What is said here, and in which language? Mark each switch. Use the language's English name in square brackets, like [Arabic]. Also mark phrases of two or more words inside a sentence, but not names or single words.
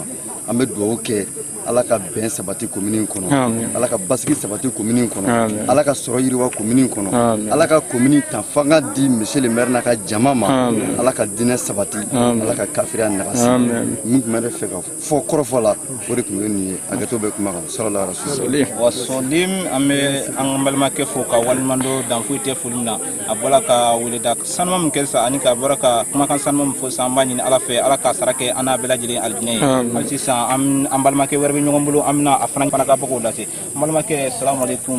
[Bambara] An bɛ dugawu kɛ ala ka bɛn sabati commune in kɔnɔ, ala ka basigi sabati commune in kɔnɔ, ala ka sɔrɔ yiriwa commune in kɔnɔ, ala ka commune ta fanga di [French] monsieur le maire [Bambara] n'a ka jama ma, ala ka dinɛ sabati, ala ka kafiriya nagasi. Mun tun bɛ ne fɛ ka fɔ kɔrɔfɔ la o de tun ye nin ye hakɛto bɛ kuma kan [Arabic] صلى الله عليه وسلم. [Bambara] Wa sɔlim an bɛ an balimakɛ fo ka waliɲuman dɔn dan foyi tɛ foli min na a bɔra ka weleda sanuma min kɛ sisan ani ka bɔra ka kumakan sanuma min fɔ sisan an b'a ɲini ala fɛ ala ka sara kɛ an n'a bɛɛ lajɛlen alijinɛ ye. Hali sisan an balimakɛ wɛrɛ bɛ ɲɔgɔn bolo an bɛna a fana ka bɔ k'o lase an balimakɛ [Arabic] السلام عليكم.